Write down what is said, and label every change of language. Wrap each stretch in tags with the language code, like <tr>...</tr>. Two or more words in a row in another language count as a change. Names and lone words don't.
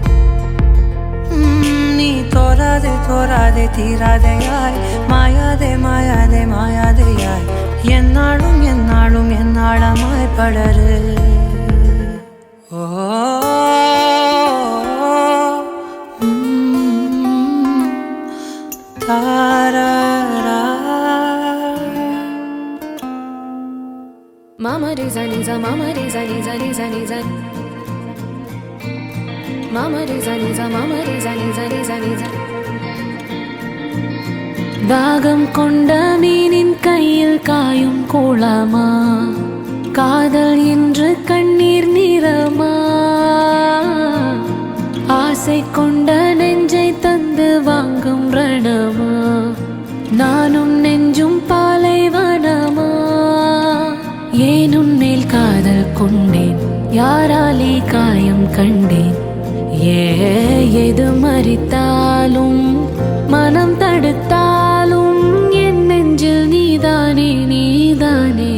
<ml>നീ തോരാതെ തോരാതെ തീരാതെയായി മായാതെ മായാതെ മായാതെയായി എന്നാളും എന്നാളും എന്നാളമായി പടര് ഓ Mama re za ni za mama re za ni za ni za ni za Mama re za ni za mama re za ni za ni za ni za</ml> <ta>தாகம் கொண்ட மீனின் கையில் காயும் கோலமா காதல் என்று கண்ணீர் நிறமா ஆசை கொண்ட நெஞ்சை தந்து வாங்கும் ரணமா நானும் நெஞ்சும் பாலைவனமா ஏன் உன்மேல் காதல் கொண்டேன் யாராலே காயம் கண்டேன் எது மறித்தாலும் மனம் தடுத்தாலும் என் நெஞ்சில் நீதானே நீதானே</ta>